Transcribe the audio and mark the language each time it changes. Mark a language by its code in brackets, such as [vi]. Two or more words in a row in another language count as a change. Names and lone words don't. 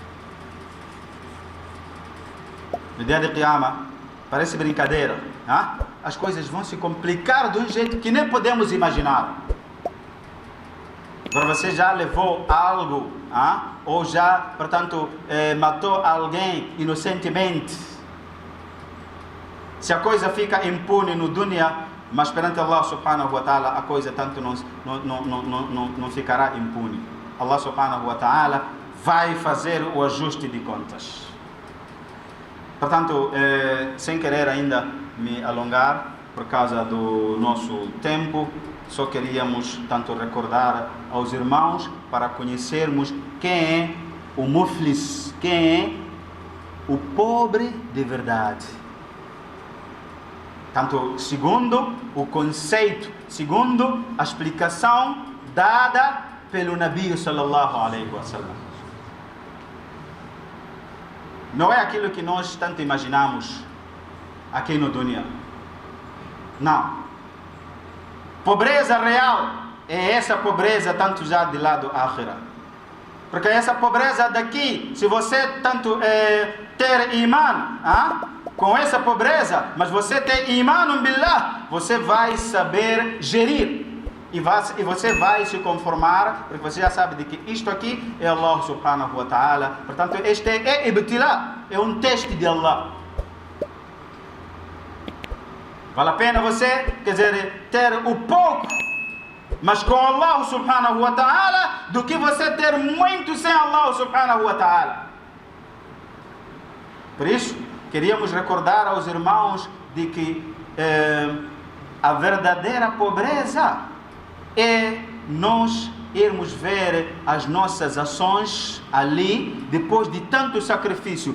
[pt] No dia de Qiyamah, parece brincadeira, as coisas vão se complicar de um jeito que nem podemos imaginar. Agora você já levou algo, ou já, portanto, matou alguém inocentemente. Se a coisa fica impune no dunya, mas perante [ar] الله سبحانه وتعالى [pt] a coisa tanto não ficará impune. [ar] الله سبحانه وتعالى [pt] vai fazer o ajuste de contas. Portanto, sem querer ainda me alongar por causa do nosso tempo, só queríamos tanto recordar aos irmãos para conhecermos quem é o muflis, quem é o pobre de verdade. Tanto segundo o conceito, segundo a explicação dada pelo Nabi [ar] صلى الله عليه وسلم. [pt] Não é aquilo que nós tanto imaginamos aqui no dunya. Não. Pobreza real é essa pobreza tanto já de lado akhira. Porque essa pobreza daqui, se você tanto ter iman, com essa pobreza, mas você tem [ar] إيمان بالله, [pt] você vai saber gerir. E você vai se conformar, porque você já sabe de que isto aqui é [ar] الله سبحانه وتعالى. [pt] Portanto, este é ibtila, é um teste de Allah. Vale a pena você, quer dizer, ter o pouco, mas com [ar] الله سبحانه وتعالى, [pt] do que você ter muito sem [ar] الله سبحانه وتعالى. [pt] Por isso, queríamos recordar aos irmãos de que a verdadeira pobreza é nós irmos ver as nossas ações ali depois de tanto sacrifício.